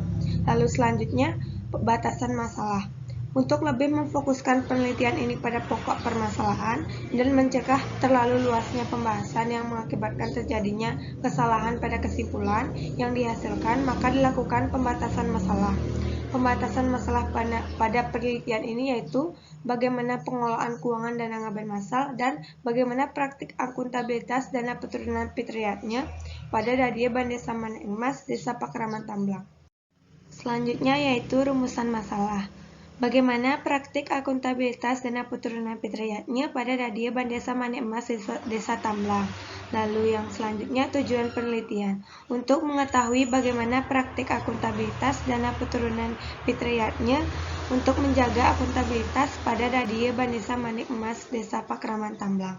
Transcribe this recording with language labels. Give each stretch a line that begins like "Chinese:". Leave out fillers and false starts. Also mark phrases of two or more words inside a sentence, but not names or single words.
Indonesian: Lalu selanjutnya, batasan masalah. Untuk lebih memfokuskan penelitian ini pada pokok permasalahan dan mencegah terlalu luasnya pembahasan yang mengakibatkan terjadinya kesalahan pada kesimpulan yang dihasilkan, maka dilakukan pembatasan masalah. Pembatasan masalah pada penelitian ini yaitu bagaimana pengelolaan keuangan dana ngaben massal dan bagaimana praktik akuntabilitas dana keturunan fitriyatnya pada Dadia Bande Samane Emas Desa Pakraman Tamblang. Selanjutnya yaitu rumusan masalah. Bagaimana praktik akuntabilitas dana keturunan fitriyatnya pada Dadia Bande Samane Emas Desa Tamblang. Lalu yang selanjutnya tujuan penelitian. Untuk mengetahui bagaimana praktik akuntabilitas dana keturunan fitriyatnya untuk menjaga akuntabilitas pada Dadia Bande Samane Emas Desa Pakraman Tamblang.